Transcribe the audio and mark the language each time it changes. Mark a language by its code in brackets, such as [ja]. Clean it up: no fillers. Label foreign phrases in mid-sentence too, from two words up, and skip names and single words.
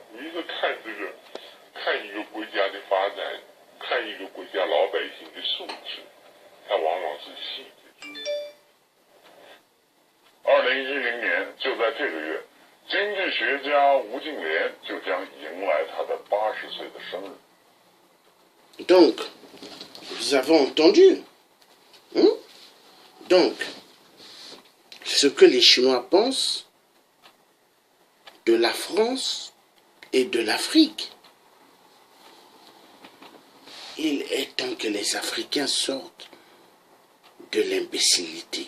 [zh] 你一个看一个国家的发展，看一个国家老百姓的素质，它往往是细节。2010年就在这个月，经济学家吴敬琏就将迎来他的80岁的生日。 [fr] Donc, vous avez entendu, Donc, ce que les Chinois pensent de la France et de l'Afrique. Il est temps que les Africains sortent de l'imbécilité.